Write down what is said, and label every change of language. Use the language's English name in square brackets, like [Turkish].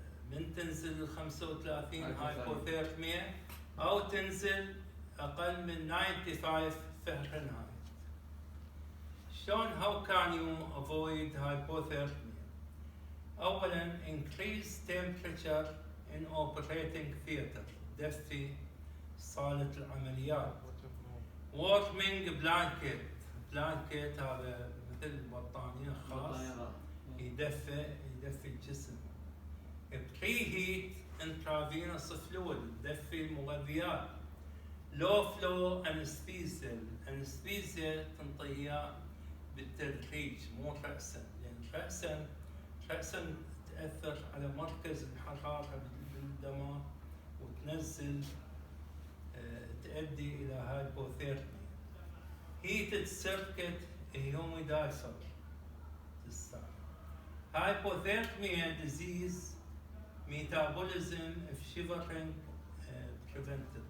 [Arabic] من تنزل 35 هايبوثيرميا أو تنزل أقل من 95 فهرنهايت. شلون [English] how can you avoid hypothermia؟ [Arabic] أولاً [English] increase temperature in operating theatre، [Arabic] دفي صالة العمليات. [English] warming blanket [Arabic] هذا مثل بطانية خاص يدفي الجسم. [English] preheat intravenous fluid، [Arabic] دفي المغذيات. [English] low flow anesthesia، [Arabic] الانستيزيا تنطيها بالتدريج مو رأسا، لأن رأسا تأثر على مركز الحرارة بالدماغ وتنزل تؤدي إلى هايبوثيرميا. [English] heated circuit humidifier [Arabic] تستعمل. [English] hypothermia disease metabolism if shivering prevented.